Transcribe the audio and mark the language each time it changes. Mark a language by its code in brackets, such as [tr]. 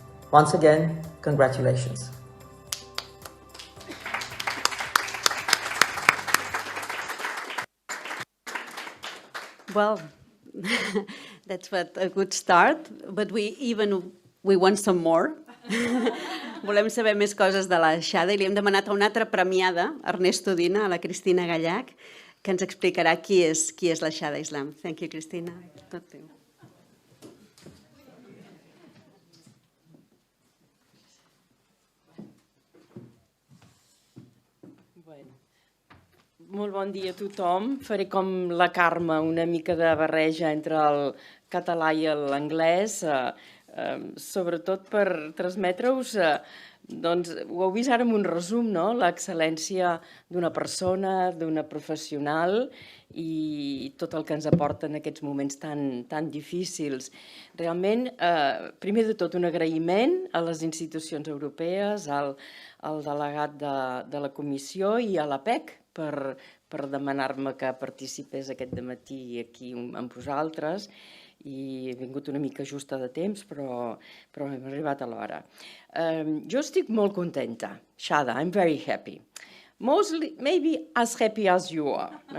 [en] Once again, congratulations. Well, that's a good start, but we want some more. [ca] Volem saber més coses de la Shada i li hem demanat a una altra premiada, Ernest Udina, a la Cristina Gallac, que ens explicarà qui és la Shada Islam. [en] Thank you, Cristina. [ca] Tot teu. Molt bon dia a tothom. Faré com la Carme, una mica de barreja entre el català i l'anglès. sobretot per transmetre-us, doncs ho heu vist ara en un resum, no? L'excel·lència d'una persona, d'una professional i tot el que ens aporta en aquests moments tan difícils. Realment, primer de tot, un agraïment a les institucions europees, al delegat de la comissió i a la PEC per demanar-me que participés aquest dematí aquí amb vosaltres, i he vingut una mica justa de temps, però hem arribat a l'hora. Jo estic molt contenta, Shada, [en] I'm very happy. Mostly, maybe as happy as you are.